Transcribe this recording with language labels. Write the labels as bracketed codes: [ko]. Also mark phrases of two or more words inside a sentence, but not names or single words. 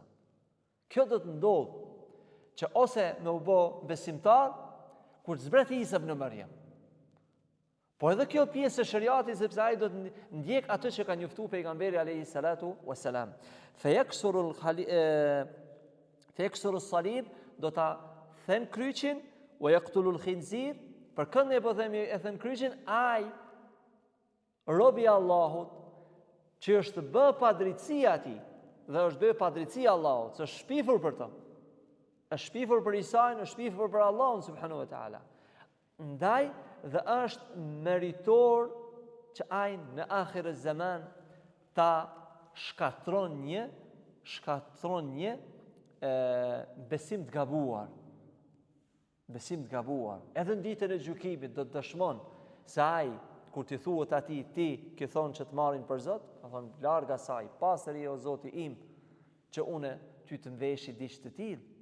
[sq] Kjo do të ndodhë që ose me u bë besimtar kur zbret Isa ibn Maryam, Po edhe kjo pjesë e shariatit, sepse ai do të ndjek atë që ka njoftuar pejgamberi [ar] عليه الصلاة والسلام. فيكسر الصليب, [sq] do ta them kryqin, [ar] ويقتل الخنزير, [sq] për kënd ne po themi e them kryqin, ai robi i Allahut që është bë padrejtësia atij dhe është bë padrejtësia Allahut, është shpifur për të. Është shpifur për Isajin, është shpifur për Allahun [ar] سبحانه وتعالى. [sq] Ndaj dhe është meritor që ai në [ar] آخر زمان [sq] ta shkatron një besim të gabuar. Besim të gabuar. Edhe në ditën e gjykimit do të dëshmon se ai kur ti thuhet atij ti ke thonë që të marrin për Zot, ka thonë larg asaj, pastër je o Zoti im, që une ty të mveshi diçka të tillë.